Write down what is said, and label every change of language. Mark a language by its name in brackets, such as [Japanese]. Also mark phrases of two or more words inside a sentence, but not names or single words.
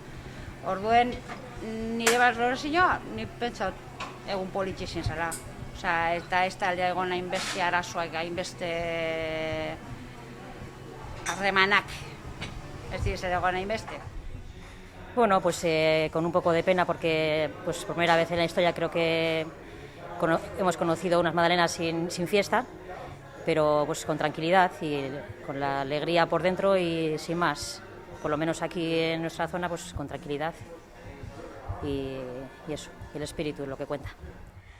[Basque] Orduen, nire valorazioa, ni pentsaut egun politxe izan zela. Eta ez da aldea egon hainbeste arazoak, hainbeste harremanak. Ez dira zer egon hainbeste. [Spanish] Bueno, pues con un poco de pena porque pues por primera vez en la historia creo que hemos conocido unas magdalenas sin fiesta, pero pues con tranquilidad y con la alegría por dentro y sin más. Por lo menos aquí en nuestra zona pues con tranquilidad y eso, el espíritu es lo que cuenta.